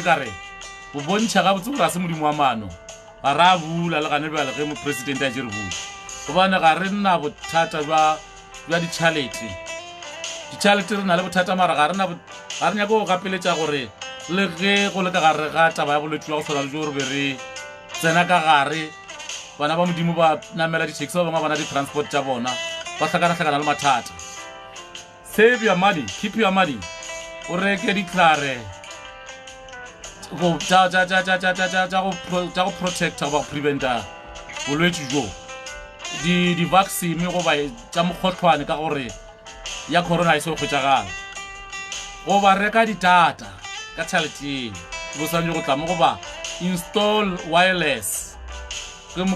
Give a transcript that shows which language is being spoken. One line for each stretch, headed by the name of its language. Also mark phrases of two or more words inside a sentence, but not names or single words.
Northern Sotho: ka re go bontšha gabotse gore ga se modimo wa maano ga re a bula le gane bjale ge mopresidente a jere bula gobane ga re nna bothata bja ditšhalete re na le bothata mara ga re nyake go gapeletša gore le ge go le ka gare ga taba ya bolwetse jwa go tshwana le jo gore be re tsena ka gare bana ba modimo ba namela di-taxi ba bangwe bana di-transport tša bona ba hlakana le mathata
English: save your money keep your money
Northern Sotho: o reke diklare tša go protecta goba go preventa bolwetse jo di-vaccine goba tša mokgotlhwane ka gore ya corona e se go kgwetšagala goba reka ditata ka tšhaleteng go swanetse go tlamo goba
English: install wireless
Northern Sotho: ke moka